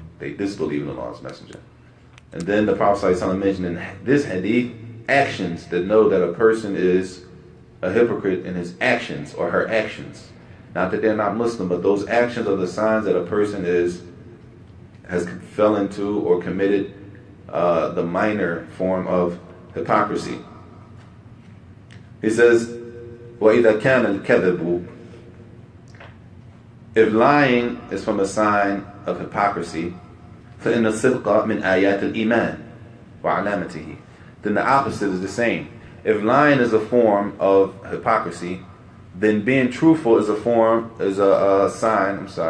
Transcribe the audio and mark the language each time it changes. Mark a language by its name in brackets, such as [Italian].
[English] They disbelieve in Allah and His Messenger. And then the Prophet ﷺ mentioned in this hadith actions that know that a person is a hypocrite in his actions or her actions. Not that they're not Muslim, but those actions are the signs that a person has fell into or committed the minor form of hypocrisy. He says, [Arabic] وَإِذَا كَانَ الْكَذِبُ. [English] If lying is from a sign of hypocrisy, [Arabic] فَإِنَّ الصِّدْقَ مِنْ آيَاتِ الْإِيمَانِ وَعَلَامَتِهِ. [English] Then the opposite is the same. If lying is a form of hypocrisy, then being truthful is a sign.